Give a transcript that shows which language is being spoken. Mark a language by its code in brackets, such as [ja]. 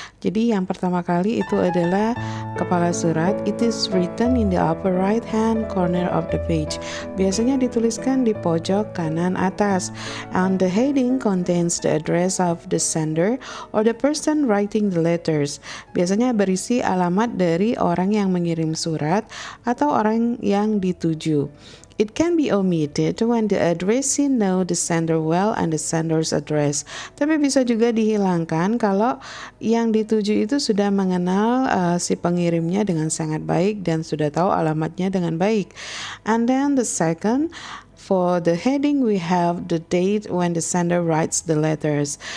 [id] Jadi yang pertama kali itu adalah kepala surat. [en] It is written in the upper right hand corner of the page. [id] Biasanya dituliskan di pojok kanan atas. [en] And the heading contains the address of the sender or the person writing the letters. [id] Biasanya berisi alamat dari orang yang mengirim surat atau orang yang dituju. [en] It can be omitted when the addressee know the sender well and the sender's address. [id] Tapi bisa juga dihilangkan kalau yang dituju itu sudah mengenal si pengirimnya dengan sangat baik dan sudah tahu alamatnya dengan baik. [en] And then the second, for the heading we have the date when the sender writes the letters.